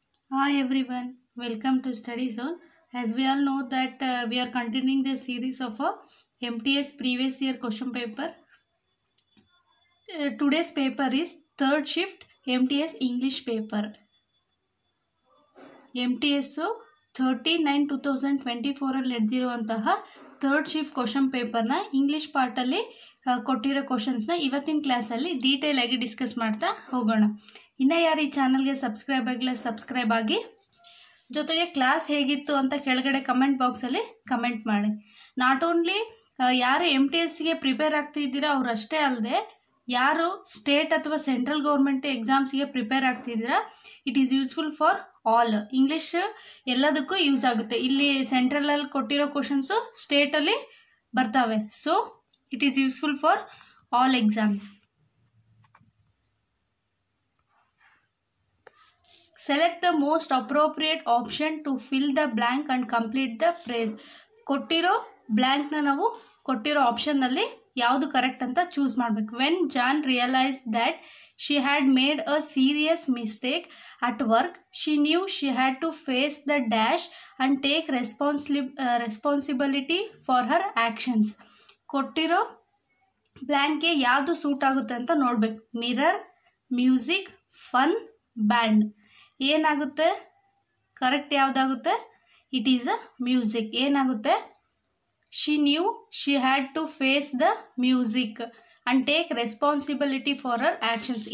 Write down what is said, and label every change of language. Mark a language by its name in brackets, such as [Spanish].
[English] Hi everyone, welcome to Study Zone. As we all know that we are continuing the series of MTS previous year question paper. Today's paper is third shift MTS English paper. [Kannada] MTS 39/2024 ಅಲ್ಲಿ ನಡೆದಿರುವಂತಹ third shift question ಪೇಪರ್ನ English ಪಾರ್ಟಲ್ಲಿ ಕೊಟ್ಟಿರೋ ಕ್ವಶನ್ಸ್ನ ಇವತ್ತಿನ ಕ್ಲಾಸಲ್ಲಿ detail ಆಗಿ discuss ಮಾಡ್ತಾ ಹೋಗೋಣ. ಇನ್ನು ಯಾರು ಈ ಚಾನಲ್ಗೆ ಸಬ್ಸ್ಕ್ರೈಬ್ ಆಗಿಲ್ಲ ಸಬ್ಸ್ಕ್ರೈಬ್ ಆಗಿ, ಜೊತೆಗೆ ಕ್ಲಾಸ್ ಹೇಗಿತ್ತು ಅಂತ ಕೆಳಗಡೆ ಕಮೆಂಟ್ ಬಾಕ್ಸಲ್ಲಿ ಕಮೆಂಟ್ ಮಾಡಿ. [English] not only [Kannada] ಯಾರು MTSಗೆ ಪ್ರಿಪೇರ್ ಆಗ್ತಿದ್ದೀರಾ ಅವರಷ್ಟೇ ಅಲ್ಲದೆ ಯಾರು ಸ್ಟೇಟ್ ಅಥವಾ central government ಎಕ್ಸಾಮ್ಸ್ಗೆ prepare ಆಗ್ತಿದ್ದೀರಾ, [English] It is useful for all. [Kannada] English ಎಲ್ಲದಕ್ಕೂ ಯೂಸ್ ಆಗುತ್ತೆ. ಇಲ್ಲಿ ಸೆಂಟ್ರಲಲ್ಲಿ ಕೊಟ್ಟಿರೋ ಕ್ವಶನ್ಸು ಸ್ಟೇಟಲ್ಲಿ ಬರ್ತವೆ. [English] So it is useful for all exams. Select the most appropriate option to fill the blank and complete the phrase. [Kannada] ಕೊಟ್ಟಿರೋ ಬ್ಲ್ಯಾಂಕ್ನ ನಾವು ಕೊಟ್ಟಿರೋ ಆಪ್ಷನ್ನಲ್ಲಿ ಯಾವುದು correct ಅಂತ ಚೂಸ್ ಮಾಡಬೇಕು. [English] When John realise that she had made a serious mistake at work, she knew she had to face the dash and take responsibility for her actions. [Kannada] ಕೊಟ್ಟಿರೋ ಬ್ಲ್ಯಾಂಕ್ಗೆ ಯಾವುದು suit ಆಗುತ್ತೆ ಅಂತ ನೋಡಬೇಕು. [English] Mirror, music, fun, band. [Kannada] ಏನಾಗುತ್ತೆ correct ಯಾವುದಾಗುತ್ತೆ? [English] It is a music. [Kannada] ಏನಾಗುತ್ತೆ? [English] She knew she had to face the music and take responsibility for her actions.